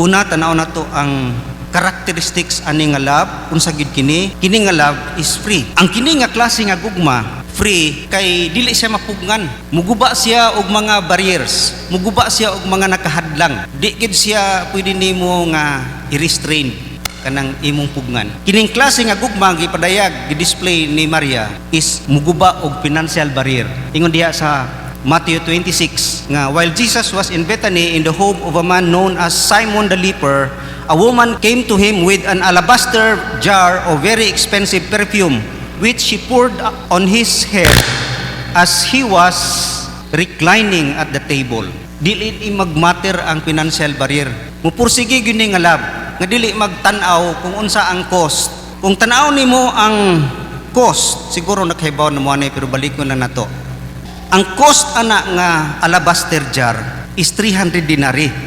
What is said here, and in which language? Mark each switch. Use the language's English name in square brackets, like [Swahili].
[Cebuano] Una tanaw na to ang characteristics ani nga love. Unsa gyud kini nga love is free. Ang kini nga klase nga gugma free kay dili siya mapugngan, muguba siya og mga barriers, muguba siya og mga nakahadlang. Di gid siya pwede nimo nga i-restrain kanang imong pugnan. Kining klase nga gugma gipadayag gi-display ni Maria is muguba og financial barrier. Ingon diha sa Matthew 26 nga [English] while Jesus was in Bethany in the home of a man known as Simon the leper, a woman came to him with an alabaster jar of very expensive perfume, which she poured on his head as he was reclining at the table. [Cebuano] Dili magmatter ang financial barrier. Mupursige gyud ni nga love nga dili magtan-aw kung unsa ang cost. Kung tan-aw nimo ang cost, siguro nakahibaw na mo ani, pero balik ko na nato. Ang cost ana nga alabaster jar is 300 dinari.